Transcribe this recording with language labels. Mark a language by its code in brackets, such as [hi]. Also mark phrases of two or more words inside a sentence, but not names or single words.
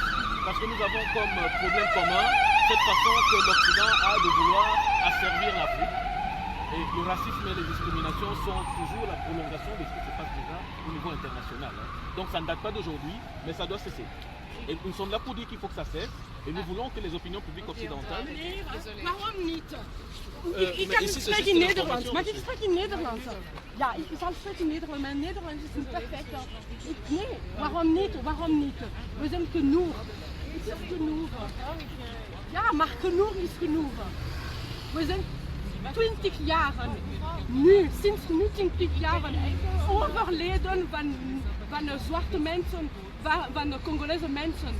[fr] Parce que nous avons comme problème commun cette façon que l'Occident a de vouloir asservir l'Afrique. Et le racisme et les discriminations sont toujours la prolongation de ce qui se passe déjà au niveau international. Donc ça ne date pas d'aujourd'hui, mais ça doit cesser. Et nous sommes là pour dire qu'il faut que ça cesse. Et nous voulons que les opinions publiques occidentales... [nl] Waarom niet? Ik kan spreken in Nederlands. Mag ik spreken in Nederlands? Ja, ik zal spreken in Nederlands. Mijn Nederlands is niet perfect. Nee, waarom niet? Waarom niet? We zijn genoeg. Ik zeg genoeg. Ja, maar genoeg is genoeg. We zijn 20 jaar nu, sinds nu 20 jaar overleden van zwarte mensen, van de Congolese mensen.